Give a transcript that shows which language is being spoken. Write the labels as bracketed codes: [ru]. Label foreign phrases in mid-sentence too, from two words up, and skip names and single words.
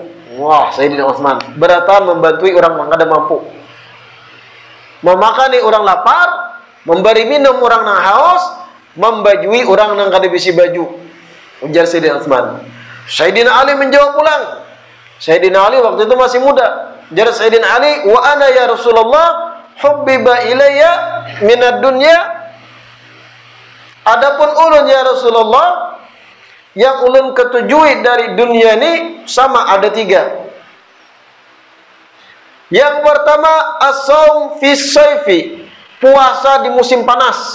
[bjn] Wah, Sayyidina Utsman beratan membantui orang nang kada mampu. Memakani orang lapar, memberi minum orang nang haus, membajui orang nang kada bisi baju. Ujar Sayyidina Utsman. Sayyidina Ali menjawab pulang. Sayyidina Ali waktu itu masih muda. Ujar Sayyidina Ali, [ar] وأنا يا رسول الله حبب إلي من الدنيا. [bjn] Adapun ulun [ar] يا رسول الله, [bjn] yang ulun ketujuhi dari dunia ini sama ada 3. Yang pertama, [ar] الصوم في الصيف, [bjn] puasa di musim panas.